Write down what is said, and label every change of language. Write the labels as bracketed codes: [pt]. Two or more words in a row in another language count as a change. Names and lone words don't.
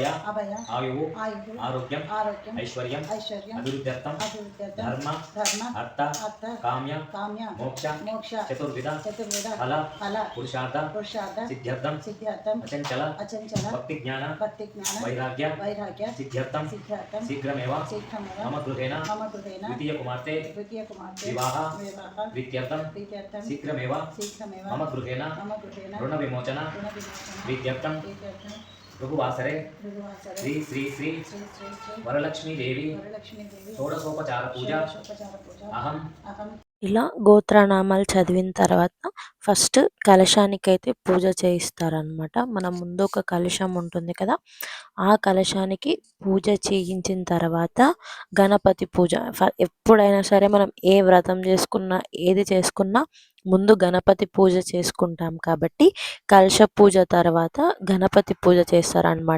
[sa] आयु आरोग्यम ऐश्वर्यम अभिवृद्ध्यर्थम धर्म अर्थ काम्य मोक्ष चतुर्विध फल पुरुषार्थ सिद्ध्यर्थम अचंचल भक्ति ज्ञान वैराग्य सिद्ध्यर्थम शीघ्रमेव मम गृहेण द्वितीय कुमार्ते विवाह प्रीत्यर्थम शीघ्रमेव मम गृहेण ऋण विमोचन विद्यर्थम भृगुवासरे श्री श्री श्री वरलक्ष्मी देवी षोडशोपचार पूजा अहम. [te] ఇలా గోత్రనామాలు చదివిన తర్వాత ఫస్ట్ కలశానికైతే పూజ చేయిస్తారనమాట. మన ముందు ఒక కలశం ఉంటుంది కదా, ఆ కలశానికి పూజ చేయించిన తర్వాత గణపతి పూజ. ఎప్పుడైనా సరే మనం ఏ వ్రతం చేసుకున్నా, ఏది చేసుకున్నా ముందు గణపతి పూజ చేసుకుంటాం కాబట్టి కలశ పూజ తర్వాత గణపతి పూజ చేస్తారనమాట.